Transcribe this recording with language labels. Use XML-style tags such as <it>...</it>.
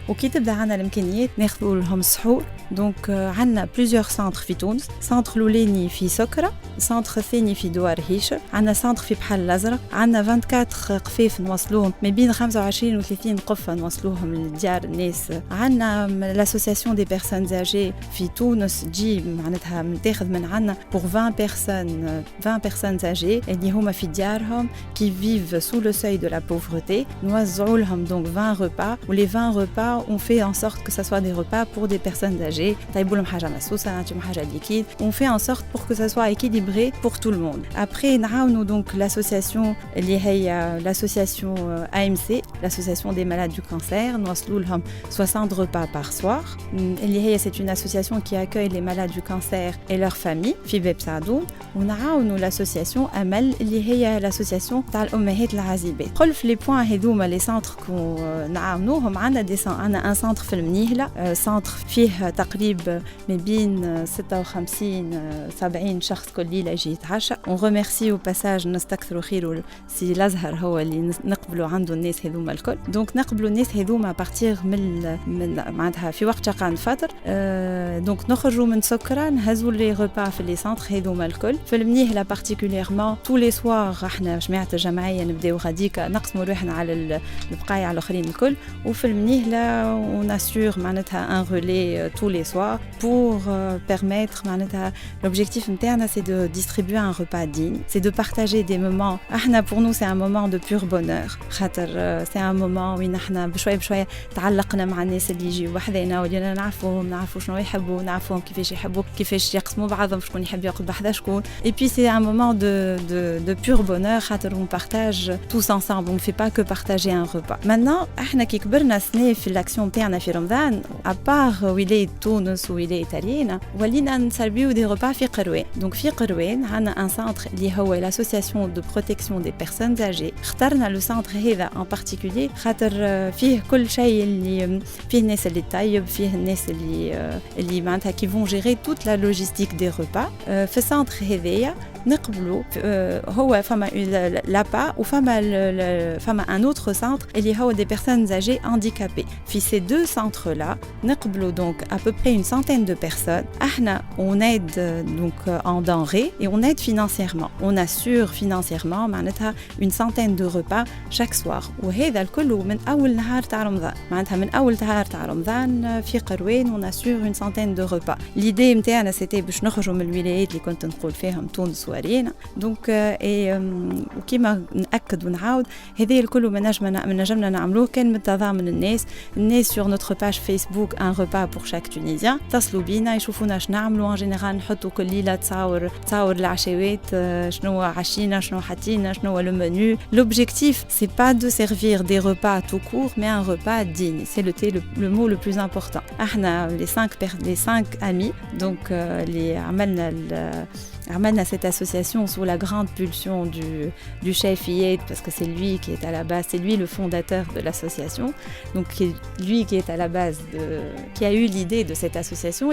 <ar>وكي تبدا عنا الامكانيات ناخذوا لهم السحور. دونك عندنا</ar> <fr>plusieurs centres</fr> <ar>في تونس. سنتر الاولاني في سكرة، سنتر الثاني في دوار هيشر، عندنا سنتر في بحر الازرق، عندنا 24 قفاف نوصلوهم ما بين 25 و 30 قفة نوصلوهم لديار الناس. عندنا</ar> <fr>l'association des personnes âgées</fr> <ar>في تونس تجي معناتها متاخذ من عندنا</ar> <fr>pour 20 personnes âgées</fr> <ar>اللي هما في ديارهم</ar> <fr>qui vivent sous le seuil de la pauvreté.</fr> <ar>نوزعوا لهم</ar> <fr>donc 20 repas و les 20 repas on fait en sorte que ça soit des repas pour des personnes âgées.</fr> <ar>طيبوا لهم حاجة مسوسة، نعطيهم حاجة ليكيد.</ar> <fr>on fait en sorte pour que ça soit équilibré pour tout le monde. après</fr> <ar>نعاونوا</ar> <fr>donc l'association اللي هي l'association AMC l'association des malades du cancer.</fr> <ar>نوصلوا لهم</ar> <fr>60 repas par soir</fr> <ar>اللي هي</ar> <fr>c'est une association qui accueille les malades du cancer et leurs familles</fr> <ar>في باب سعدون. ونعاونوا l'association أمل اللي هي l'association تاع الأمهات العازبات. قل في</ar> <fr>les points</fr> <ar>هذوما</ar> <fr>les centres qu'on</fr> <ar>نعاونوهم. عندنا</ar> <fr>un centre</fr> <ar>في المنيهلة، centre فيه تقريب ما بين 56 70 شخص كل ليلة يجي يتعشى.</ar> <fr>on remercie au passage</fr> <ar>نستكثروا خير سي الأزهر هو اللي نقبلوا عنده الناس هذوما الكل. دونك نقبلوا الناس هذوما بارتيغ من معناتها في وقت شقان فطر. دونك نخرجوا من سكرة نهزوا لي ريبا في لي سنتر هذوما الكل. في المنيهلة بارتيكوليرمون تو لي سوار احنا جماعة الجمعية نبداو غاديكا نقسموا روحنا على البقايا الاخرين الكل.</ar> <fr>وفي المنيهلة on assure</fr> <ar>معناتها</ar> <fr>un relais tous les soirs pour permettre معناتها l'objectif</fr> <ar>نتاعنا</ar> <fr>c'est de distribuer un repas digne, c'est de partager des moments.</fr> <ar>احنا</ar> <fr>pour nous c'est un moment de pur bonheur</fr> <ar>خاطر</ar> <fr>c'est un moment</fr> <ar>وين احنا بشوية تعلقنا مع الناس اللي يجيو وحدينا ولينا نعرفوا شنو يحبوا، نعرفوهم كيفاش يحبوا، كيفاش يقسموا بعضهم، شكون يحب ياكل بحذا شكون.</ar> <fr>et puis c'est un moment de pur bonheur</fr> <ar>خاطر</ar> <fr>on partage tous ensemble, on ne fait pas que partager un repas.</fr> <ar>maintenant احنا كي كبرنا سنة في الاكسيون تاعنا في رمضان</ar> <fr>à part</fr> <ar>ولاية تونس ولاية تارينا ولينا نسربيو دي repas في قروان.</ar> <fr>donc</fr> <ar>في قروان عندنا</ar> <fr>un centre</fr> <ar>اللي هو</ar> <fr>l'association de protection des personnes âgées.</fr> <ar>اخترنا لو سنتر هذا en particulier خاطر فيه كل شيء اللي فيه الناس اللي طيب، فيه الناس اللي معناتها</ar> <fr>qui vont gérer toute la logistique des repas.</fr> <ar>في السنتر هذايا نقبلوا هو فما لابا وفما</ar> <fr>un autre centre</fr> <ar>اللي هو</ar> <fr>des personnes âgées handicapées. في ces deux centres là</fr> <ar>نقبلوا</ar> <fr>donc à peu près une centaine de personnes.</fr> <ar>احنا</ar> <fr>on aide donc en denrées et on aide financièrement, on assure financièrement</fr> <ar>معناتها</ar> <fr>une centaine de repas chaque soir.</fr> <ar>وهذا الكل من اول نهار تاع رمضان معناتها من اول نهار تاع رمضان في قروان</ar> <fr>on assure une centaine de repas.</fr> <ar>l'idée نتاعنا c'était باش نخرجوا من الولايات اللي كنت نقول فيهم تونس ورينا. دونك وكيما نأكد ونعاود هذه الكل من نجمنا نعملوه كان من تضامن الناس</ar> <fr>sur notre page Facebook un repas pour chaque Tunisien.</fr> <ar>تصلوا بينا يشوفونا شنو نعملوا. ان جينيرال نحطوا كل ليله تصور العشوات شنو عشينا شنو حطينا شنو le menu.</ar> <fr>l'objectif c'est pas de servir des repas tout court mais un repas digne. c'est le mot le plus important.</fr> <ar>احنا</ar> <fr>les 5 amis donc</fr> <ar>اللي عملنا عملنا</ar> <fr>cette association sous la grande pulsion du chef Iyad, parce que c'est lui qui est à la base, c'est lui le fondateur de l'association, donc lui qui est à la base qui a eu l'idée de cette association.</fr>